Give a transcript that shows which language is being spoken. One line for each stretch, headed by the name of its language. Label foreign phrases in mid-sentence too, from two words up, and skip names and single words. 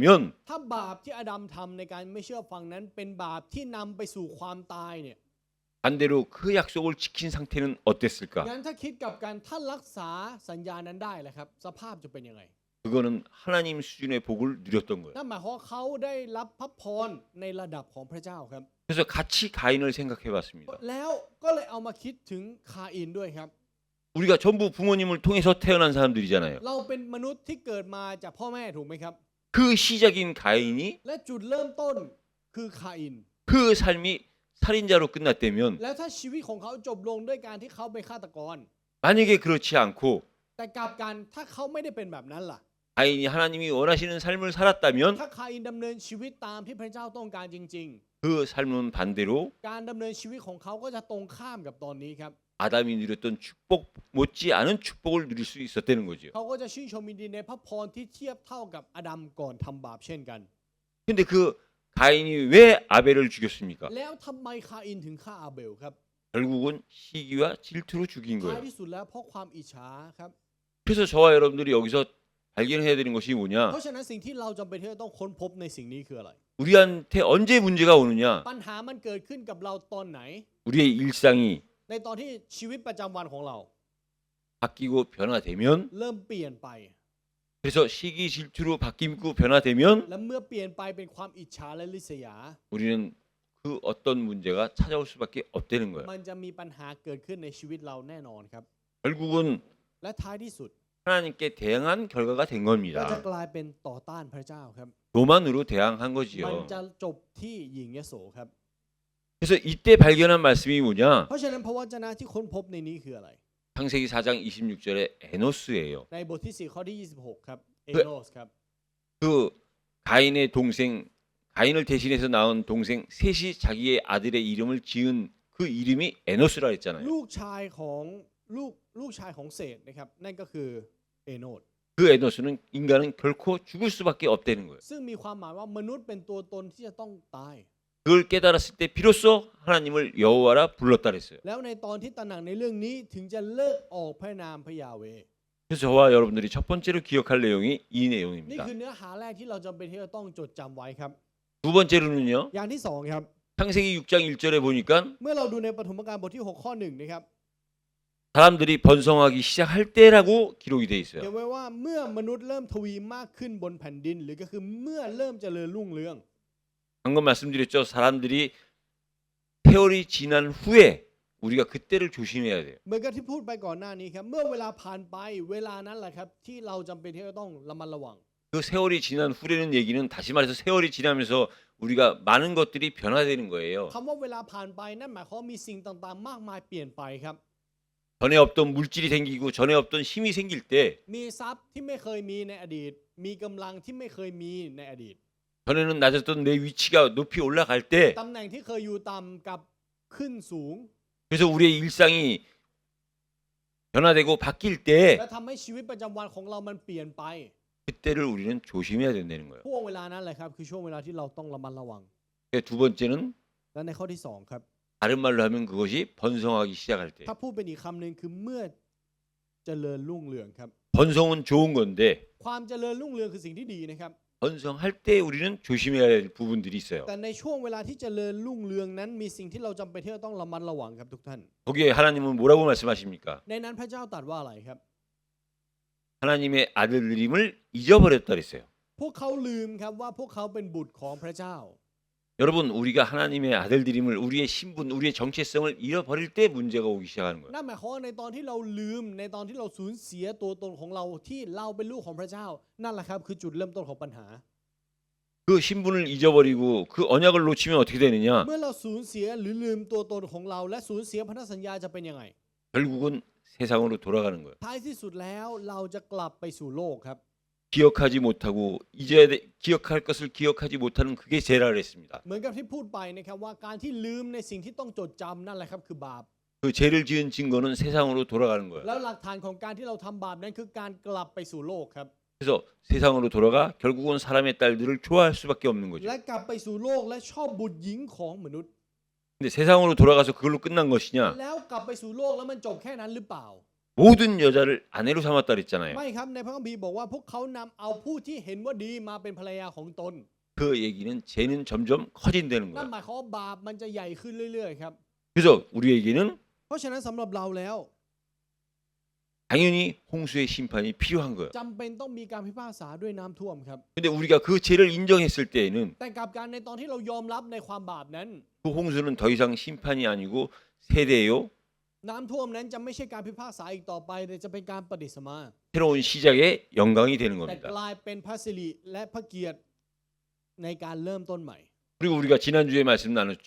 Thai: ถ้าบาปที่อาดัมทำในการไม่เชื่อฟังนั้นเป็นบาปที่นำไปสู่ความตายเนี่ย
Korean: 반대로 그 약속을 지킨 상태는 어땠을까?
Thai: งั้นถ้าคิดกลับกันถ้ารักษาสัญญานั้นได้แหละครับสภาพจะเป็นยังไง
Korean: 그거는 하나님 수준의 복을 누렸던 거예요.
Thai: นั่นหมายความว่าเขาได้รับพระพรในระดับของพระเจ้าครับ
Korean: 그래서 같이 가인을 생각해 봤습니다.
Thai: แล้วก็เลยเอามาคิดถึงคาอินด้วยครับ
Korean: 우리가 전부 부모님을 통해서 태어난 사람들이잖아요.
Thai: เราเป็นมนุษย์ที่เกิดมาจากพ่อแม่ถูกไหมครับ
Korean: 그 시작인 가인이
Thai: และจุดเริ่มต้นคือคาอิน
Korean: 그 삶이 살인자로 끝났다면
Thai: แล้วถ้าชีวิตของเขาจบลงด้วยการที่เขาเป็นฆาตกร
Korean: 만약에 그렇지 않고
Thai: แต่กลับกันถ้าเขาไม่ได้เป็นแบบนั้นล่ะ
Korean: 가인이 하나님이 원하시는 삶을 살았다면
Thai: ถ้าคาอินดำเนินชีวิตตามที่พระเจ้าต้องการจริง
Korean: 그 삶은 반대로
Thai: ๆ การดำเนินชีวิตของเขาก็จะตรงข้ามกับตอนนี้ครับ
Korean: 아담이 누렸던 축복 못지 않은 축복을 누릴 수 있었다는 거죠.
Thai: เขาก็จะชื่นชมยินดีในพระพรที่เทียบเท่ากับอาดัมก่อนทำบาปเช่นกัน
Korean: 근데 그 가인이 왜 아벨을 죽였습니까?
Thai: แล้วทำไมคาอินถึงฆ่าอาเบลครับ
Korean: 결국은 시기와 질투로 죽인
Thai: ท้าย
Korean: 거예요.
Thai: ที่สุดแล้วเพราะความอิจฉาครับ
Korean: 그래서 저와 여러분들이 여기서 발견해야 되는 것이
Thai: เพ
Korean: 뭐냐?
Thai: ราะฉะนั้นสิ่งที่เราจำเป็นที่จะต้องค้นพบในสิ่งนี้คืออะไร
Korean: 우리한테 언제 문제가 오느냐?
Thai: ปัญหามันเกิดขึ้นกับเราตอนไหน
Korean: 우리의 일상이
Thai: ในตอนที่ชีวิตประจำวันของเรา
Korean: 바뀌고 변화되면
Thai: เริ่มเปลี่ยนไป
Korean: 그래서 시기 질투로 바뀌고 변화되면
Thai: และเมื่อเปลี่ยนไปเป็นความอิจฉาและริษยา
Korean: 우리는 그 어떤 문제가 찾아올 수밖에 없다는 거예요.
Thai: มันจะมีปัญหาเกิดขึ้นในชีวิตเราแน่นอนครับ
Korean: 결국은
Thai: และท้ายที่สุด
Korean: 하나님께 대항한 결과가 된
Thai: เราจะ
Korean: 겁니다.
Thai: กลายเป็นต่อต้านพระเจ้าครับ
Korean: 교만으로 대항한
Thai: มัน
Korean: 거지요.
Thai: จะจบที่หญิงยโสครับ
Korean: 그래서 이때 발견한 말씀이 뭐냐?
Thai: เพราะฉะนั้นพระวจนะที่ค้นพบในนี้คืออะไร
Korean: 창세기 4장 26절에 에노스예요.
Thai: ในบทที่4ข้อที่26ครับเอโนสครับ
Korean: 그 가인의 동생 가인을 대신해서 낳은 동생 셋이 자기의 아들의 이름을 지은 그 이름이 에노스라 했잖아요.
Thai: ลูกชายของเศษนะครับนั่นก็คือเอโนส
Korean: 그 에노스는 인간은 결코 죽을 수밖에 없다는 거예요.
Thai: ซึ่งมีความหมายว่ามนุษย์เป็นตัวตนที่จะต้องตาย
Korean: 그걸 깨달았을 때 비로소 하나님을 여호와라 불렀다 그랬어요.
Thai: แล้วในตอนที่ตระหนักในเรื่องนี้ถึงจะเลิกออกพระนามพระยาเวห์
Korean: 그래서 저와 여러분들이 첫 번째로 기억할 내용이 이
Thai: นี่
Korean: 내용입니다.
Thai: คือเนื้อหาแรกที่เราจำเป็นที่จะต้องจดจำไว้ครับ
Korean: 두 번째로는요.
Thai: อย่างที่สองครับ
Korean: 창세기 6장 1절에 보니까
Thai: เมื่อเราดูในปฐมกาลบทที่6ข้อ1นะครับ
Korean: 사람들이 번성하기 시작할 때라고 기록이 돼
Thai: เขีย
Korean: 있어요.
Thai: นไว้ว่าเมื่อมนุษย์เริ่มทวีมากขึ้นบนแผ่นดิน หรือก็คือเมื่อเริ่มเจริญรุ่งเรือง
Korean: 방금 말씀드렸죠. 사람들이 세월이 지난 후에 우리가 그때를 조심해야 돼요.
Thai: เหมือนกับที่พูดไปก่อนหน้านี้ครับเมื่อเวลาผ่านไปเวลานั้นแหละครับที่เราจำเป็นที่จะต้องระมัดระวัง
Korean: 그 세월이 지난 후라는 얘기는 다시 말해서 세월이 지나면서 우리가 많은 것들이 변화되는 거예요.
Thai: คำว่าเวลาผ่านไปนั่นหมายความว่ามีสิ่งต่างๆ มากมายเปลี่ยนไปครับ
Korean: 전에 없던 물질이 생기고 전에 없던 힘이 생길 때
Thai: มีทรัพย์ที่ไม่เคยมีในอดีต มีกำลังที่ไม่เคยมีในอดีต
Korean: 전에는 낮았던 내 위치가 높이 올라갈 때
Thai: ตำแหน่งที่เคยอยู่ต่ำกับขึ้นสูง
Korean: 그래서 우리의 일상이 변화되고 바뀔 때
Thai: และทำให้ชีวิตประจำวันของเรามันเปลี่ยนไป
Korean: 그때를 우리는 조심해야 된다는 거예요.
Thai: ช่วงเวลานั้นแหละครับคือช่วงเวลาที่เราต้องระมัดระวัง
Korean: 두 번째는
Thai: และในข้อที่สองครับ
Korean: 다른 말로 하면 그것이 번성하기 시작할 때
Thai: ถ้าพูดเป็นอีกคำหนึ่งคือเมื่อเจริญรุ่งเรืองครับ
Korean: 번성은 좋은 건데
Thai: ความเจริญรุ่งเรืองคือสิ่งที่ดีนะครับ
Korean: 번성할 때 우리는 조심해야 할 부분들이 있어요.
Thai: แต่ในช่วงเวลาที่เจริญรุ่งเรืองนั้นมีสิ่งที่เราจำเป็นที่จะต้องระมัดระวังครับทุกท่าน
Korean: 거기에 하나님은 뭐라고 말씀하십니까?
Thai: ในนั้นพระเจ้าตรัสว่าอะไรครับ
Korean: 하나님의 아들들임을 잊어버렸다 그랬어요.
Thai: พวกเขาลืมครับว่าพวกเขาเป็นบุตรของพระเจ้า
Korean: 여러분 우리가 하나님의 아들들임을 우리의 신분, 우리의 정체성을 잃어버릴 때 문제가 오기 시작하는 거예요.
Thai: นั่นหมายความว่าในตอนที่เราลืมในตอนที่เราสูญเสียตัวตนของเราที่เราเป็นลูกของพระเจ้านั่นแหละครับคือจุดเริ่มต้นของปัญหา
Korean: 그 신분을 잊어버리고 그 언약을 놓치면 어떻게 되느냐?
Thai: เมื่อเราสูญเสียหรือลืมตัวตนของเราและสูญเสียพันธสัญญาจะเป็นยังไง
Korean: 결국은 세상으로 돌아가는 거예요.
Thai: ท้ายที่สุดแล้วเราจะกลับไปสู่โลกครับ
Korean: 기억하지 못하고 기억할 것을 기억하지 못하는 그게 죄라 그랬습니다.
Thai: เหมือนกับที่พูดไปนะครับว่าการที่ลืมในสิ่งที่ต้องจดจำนั่นแหละครับคือบาป
Korean: 그 죄를 지은 증거는 세상으로 돌아가는 거예요.
Thai: แล้วหลักฐานของการที่เราทำบาปนั้นคือการกลับไปสู่โลกครับ
Korean: 그래서 세상으로 돌아가 결국은 사람의 딸들을 좋아할 수밖에 없는 거죠.
Thai: และกลับไปสู่โลกและชอบบุตรหญิงของมนุษย์
Korean: 근데 세상으로 돌아가서 그걸로 끝난 것이냐?
Thai: แล้วกลับไปสู่โลกแล้วมันจบแค่นั้นหรือเปล่า
Korean: 모든 여자를 아내로 삼았다 그랬잖아요.
Thai: ไม่ครับในพระคัมภีร์บอกว่าพวกเขานำเอาผู้ที่เห็นว่าดีมาเป็นภรรยาของตน
Korean: 그 얘기는 죄는 점점 커진다는
Thai: นั่น
Korean: 거예요.
Thai: หมายความว่าบาปมันจะใหญ่ขึ้นเรื่อยๆครับ
Korean: 그래서 우리에게는
Thai: เพราะฉะนั้นสำหรับเราแล้ว
Korean: 당연히 홍수의 심판이 필요한 거예요.
Thai: จำเป็นต้องมีการพิพากษาด้วยน้ำท่วมครับ
Korean: 근데 우리가 그 죄를 인정했을 때에는
Thai: แต่กลับกันในตอนที่เรายอมรับในความบาปนั้น
Korean: 그 홍수는 더 이상 심판이 아니고 세대요.
Thai: น้ำท่วมนั้นจะไม่ใช่การพิพากษาอีกต่อไปแต่จะเป็นการประดิษฐ์มา
Korean: 새로운 시작의 영광이 되는
Thai: แต่
Korean: 겁니다.
Thai: กลายเป็นพระสิริและพระเกียรติในการเริ่มต้นใหม่
Korean: 그리고 우리가 지난주에 말씀 나눴죠.